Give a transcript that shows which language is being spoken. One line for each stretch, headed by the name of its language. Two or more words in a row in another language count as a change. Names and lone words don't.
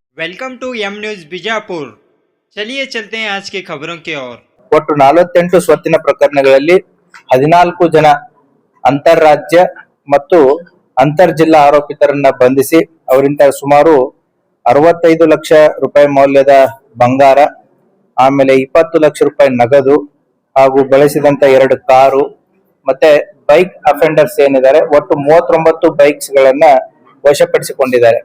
English: Welcome to M News Bijapur.
Hindi: चलिए चलते हैं आज की खबरों की ओर।
Kannada: ಒಟ್ಟು 48 ಸ್ವತ್ತಿನ ಪ್ರಕರಣಗಳಲ್ಲಿ 14 ಜನ ಅಂತಾರಾಜ್ಯ ಮತ್ತು ಅಂತರ್ ಜಿಲ್ಲಾ ಆರೋಪಿತರನ್ನ ಬಂಧಿಸಿ ಅವರಿಂದ ಸುಮಾರು 65 ಲಕ್ಷ ರೂಪಾಯಿ ಮೌಲ್ಯದ ಬಂಗಾರ, ಆಮೇಲೆ 20 ಲಕ್ಷ ರೂಪಾಯಿ ನಗದು ಹಾಗೂ ಬಳಸಿದಂತ 2 ಕಾರು ಮತ್ತೆ
English: bike offenders
Kannada: ಏನಿದ್ದಾರೆ ಒಟ್ಟು 39 ಬೈಕ್ಸ್ ಗಳನ್ನ ವಶಪಡಿಸಿಕೊಂಡಿದ್ದಾರೆ.